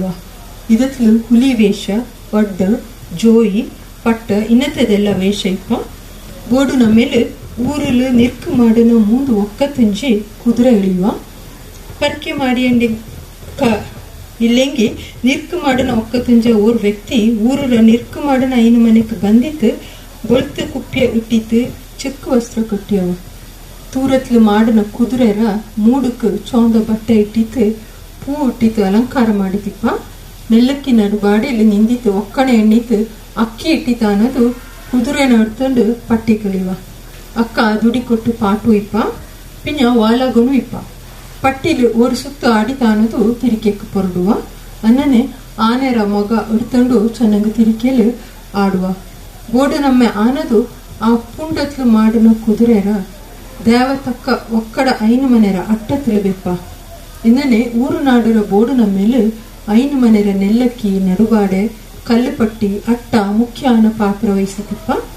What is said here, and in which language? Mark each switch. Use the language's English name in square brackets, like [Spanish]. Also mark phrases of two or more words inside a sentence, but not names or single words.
[Kodava] ಇದತ್ಲು ಹುಲಿ ವೇಷ, ಒಡ್ಡ, ಜೋಯಿ, ಪಟ್ಟ ಇನ್ನತೆದೆಲ್ಲ ವೇಷ ಇಪ್ಪ. ಬೋಡು ನಮ್ಮೇಲೆ ಊರಲು ನಿರ್ಕು ಮಾಡಿನ ಮುಂದು ಒಕ್ಕ ತುಂಜಿ ಕುದುರೆ ಇಳಿಯುವ. ಪರ್ಕೆ ಮಾಡಿ ಇಲ್ಲೆಂಗಿ ನಿರ್ಕು ಮಾಡಿನ ಒಕ್ಕ ತುಂಜ ಓರ್ ವ್ಯಕ್ತಿ ಊರರ ನಿರ್ಕು ಮಾಡಿನ ಐನು ಮನೆಗೆ ಬಂದಿತ್ತು ಬೊಳ್ತು ಕುಪ್ಪಿಯ ಇಟ್ಟಿತ್ತು ಚಿಕ್ಕ ವಸ್ತ್ರ ಕಟ್ಟಿಯವ. ತೂರತ್ಲು ಮಾಡಿನ ಕುದುರೆರ ಮೂಡಕ್ಕೆ ಚೋಂದ ಬಟ್ಟೆ ಇಟ್ಟಿತ್ತು ಪೂ ಇಟ್ಟಿತ್ತು ಅಲಂಕಾರ ಮಾಡಿತಿಪ್ಪ. ನೆಲ್ಲಕ್ಕಿ ನಡುಬಾಡಿಯಲ್ಲಿ ನಿಂದಿತ್ತು ಒಕ್ಕಣೆ ಎಣ್ಣಿತ್ತು ಅಕ್ಕಿ ಇಟ್ಟಿತ ಅನ್ನೋದು ಕುದುರೆ ನಡ್ಕೊಂಡು ಪಟ್ಟಿ ಕಳಿವ. ಅಕ್ಕ ದುಡಿ ಕೊಟ್ಟು ಪಾಟು ಇಪ್ಪ ಪಿಂಜ ವಾಲಗನು ಇಪ್ಪ. ಪಟ್ಟಿಲು ஒரு ಸುತ್ತು ಆಡಿತ ಅನ್ನೋದು ತಿರಿಕೆಕ್ಕೆ ಪೊರಡುವ. ಅನ್ನನೆ ಆನೆರ ಮೊಗ ಇಡ್ತಂಡು ಚೆನ್ನಾಗಿ ತಿರಿಕೆಲು ಆಡುವ. ಬೋಡು ನಮ್ಮೆ ಆನದು ಆ ಪುಂಡತ್ಲು ಮಾಡಿನ ಕುದುರೆರ ದೇವತಕ್ಕ ಒಕ್ಕಡ ಐನು ಮನೆರ ಅಟ್ಟ ತಿಳಬೇಪ. ಇನ್ನನೆ ಊರು ನಾಡರ ಬೋಡು ನಮ್ಮೇಲೆ ಐನು ಮನೆರ ನೆಲ್ಲಕ್ಕಿ ನಡುಗಾಡೆ ಕಲ್ಲುಪಟ್ಟಿ ಅಟ್ಟ ಮುಖ್ಯ ಆನ ಪಾತ್ರ ವಹಿಸಿತಿಪ್ಪ.